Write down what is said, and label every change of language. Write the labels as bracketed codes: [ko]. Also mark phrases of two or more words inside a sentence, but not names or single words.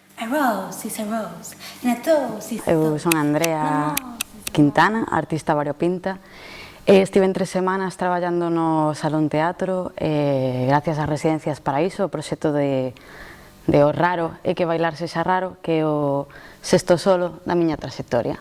[en] rose is a rose, and a toast is a [gl] Eu [en] toast. [gl] son Andrea Quintana, artista variopinta. Estive 3 semanas traballando no Salón Teatro, gracias ás Residencias Paraíso, o proxecto de O Raro é que bailar sexa raro, que é o sexto solo da miña trayectoria.